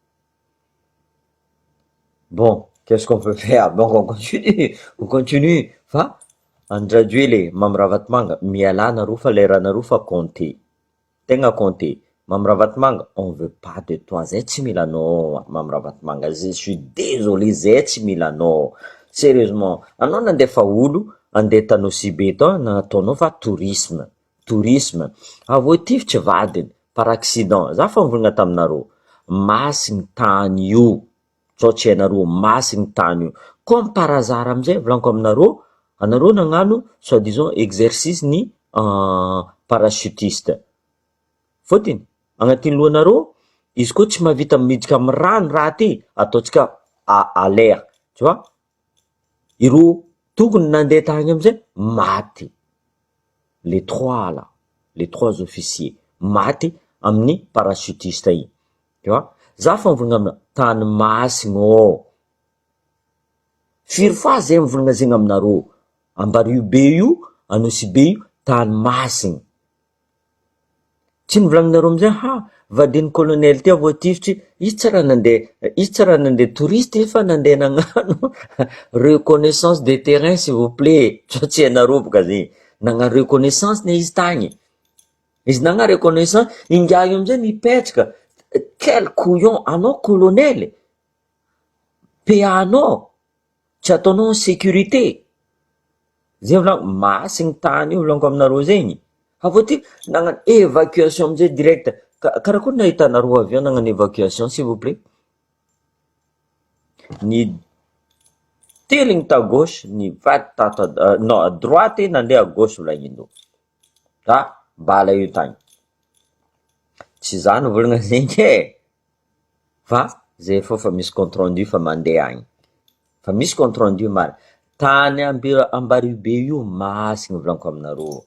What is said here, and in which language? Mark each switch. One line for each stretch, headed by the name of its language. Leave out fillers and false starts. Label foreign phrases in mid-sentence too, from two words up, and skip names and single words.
French: Bon, qu'est-ce qu'on peut faire? Donc on continue, on continue.
Malagasy: Fa Andjirajoely, Mamy Ravatomanga, miala anareo fa leranareo fa compté. Tegna compté. Mamy Ravatomanga,
French: on veut pas de toi.
Malagasy: Zay tsy mila anao, Mamy Ravatomanga.
French: Je suis désolé,
Malagasy: zay tsy mila anao. Sérieusement, anao nandefa olo, andeha Tanosibe tao, nataonao fa tourisme. Tourisme. Avoatifitsy vadiny,
French: par accident.
Malagasy: Za fa nivolagna taminareo. Masigny tany io. Sao tsy hainareo, masigny tany io.
French: Comme par hasard
Malagasy: amizay, volaniko aminareo, anareo nagnano
French: soi-disant exercice
Malagasy: ny parachutiste. Fôtiny, agnatin'ny lohanareo, izy koa tsy mahavita miditra amy rano raha ty, ataotsika
French: à l'air, tu vois.
Malagasy: Ireo tokony nandeha tagny amizay, maty.
French: Les trois là, les trois officiers,
Malagasy: maty amin'ny parachutiste iny.
French: Tu vois.
Malagasy: Za fa mivolagna amina tany masigny ô. Firy fois zay mivolagna zegny aminareo. Ambaribe io, Anosibe io, tany masigny. Tsy nivolagninareo amizay, vadin'ny colonel ty avoatifitry, izy tsy raha nandeha touriste fa nandeha nagnano
French: reconnaissance de terrain s'il vous plaît.
Malagasy: Tsy hainareo boka zegny. Nagnano reconnaissance ne izy tagny. Izy nagnano reconnaissance, ingahy io amizay nipetraka.
French: Quel couillon,
Malagasy: anao colonel, PA-nao, tsy ataonao
French: en sécurité.
Malagasy: Zay volaniko, masigny tany io volaniko aminareo zegny. Avoaty nagnano évacuation amizay direct. Karakory nahitanareo avion nagnano évacuation
French: s'il vous plaît?
Malagasy: Ny teligny ta gauche, ny vady tato non,
French: à droite
Malagasy: nandeha
French: à gauche
Malagasy: volagnin'olo. Bala io tagny. Tsy zany volagna zegny e. Fa zay fa misy
French: compte rendu
Malagasy: fa mandeha agny. Fa misy
French: compte rendu
Malagasy: marina. Tany Ambaribe io masigny volaniko aminareo.